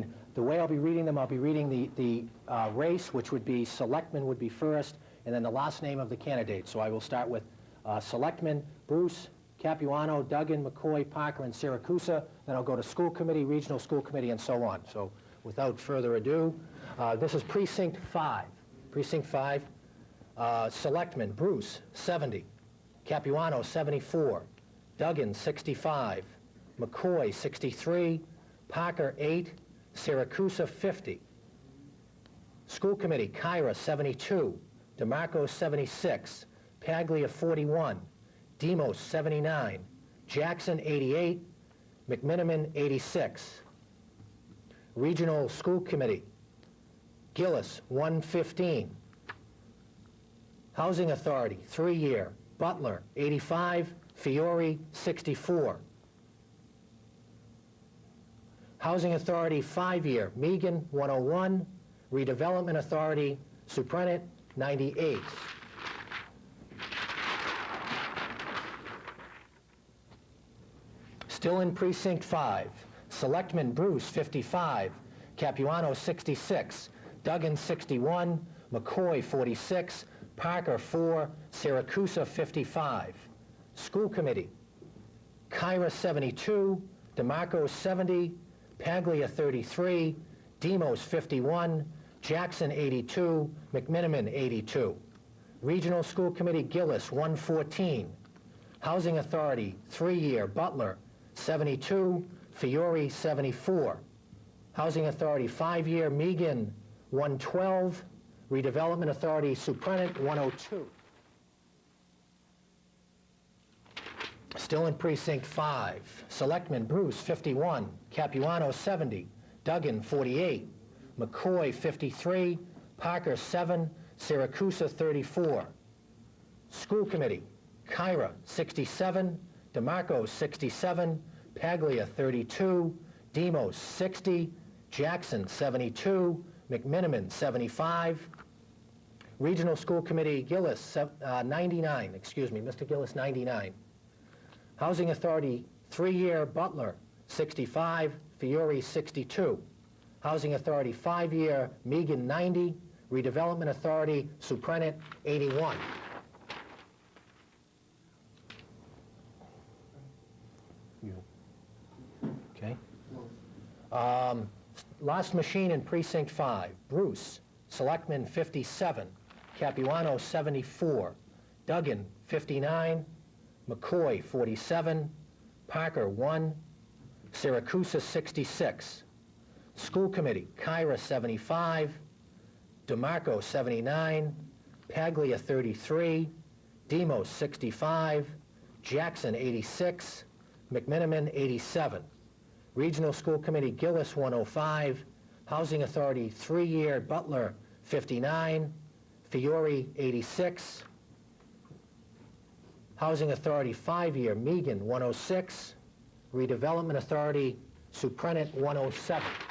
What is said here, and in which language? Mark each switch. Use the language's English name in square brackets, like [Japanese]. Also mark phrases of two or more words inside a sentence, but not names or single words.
[English] The way I'll be reading them, I'll be reading the race, which would be Selectman would be first, and then the last name of the candidate. So I will start with Selectman Bruce, Capuano, Duggan, McCoy, Parker, and Siracusa. Then I'll go to School Committee, Regional School Committee, and so on. So without further ado, this is Precinct 5. Precinct 5, Selectman Bruce, 70. Capuano, 74. Duggan, 65. McCoy, 63. Parker, 8. Siracusa, 50. School Committee, Kyra, 72. DeMarco, 76. Paglia, 41. Demos, 79. Jackson, 88. McMiniman, 86. Regional School Committee, Gillis, 115. Housing Authority, 3-year, Butler, 85. Fiore, 64. Housing Authority, 5-year, Megan, 101. Redevelopment Authority, Suprenant, 98. Still in Precinct 5, Selectman Bruce, 55, Capuano, 66, Duggan, 61, McCoy, 46, Parker, 4, Siracusa, 55. School Committee, Kyra, 72, DeMarco, 70, Paglia, 33, Demos, 51, Jackson, 82, McMiniman, 82. Regional School Committee, Gillis, 114. Housing Authority, 3-year, Butler, 72, Fiore, 74. Housing Authority, 5-year, Megan, 112. Redevelopment Authority, Suprenant, 102. Still in Precinct 5, Selectman Bruce, 51. Capuano, 70. Duggan, 48. McCoy, 53. Parker, 7. Siracusa, 34. School Committee, Kyra, 67, DeMarco, 67, Paglia, 32, Demos, 60, Jackson, 72, McMiniman, 75. Regional School Committee, Gillis, 99, excuse me, Mr. Gillis, 99. Housing Authority, 3-year, Butler, 65, Fiore, 62. Housing Authority, 5-year, Megan, 90. Redevelopment Authority, Suprenant, 81. Okay. Last Machine in Precinct 5, Bruce, Selectman, 57. Capuano, 74. Duggan, 59. McCoy, 47. Parker, 1. Siracusa, 66. School Committee, Kyra, 75. DeMarco, 79. Paglia, 33. Demos, 65. Jackson, 86. McMiniman, 87. Regional School Committee, Gillis, 105. Housing Authority, 3-year, Butler, 59. Fiore, 86. Housing Authority, 5-year, Megan, 106. Redevelopment Authority, Suprenant, 107.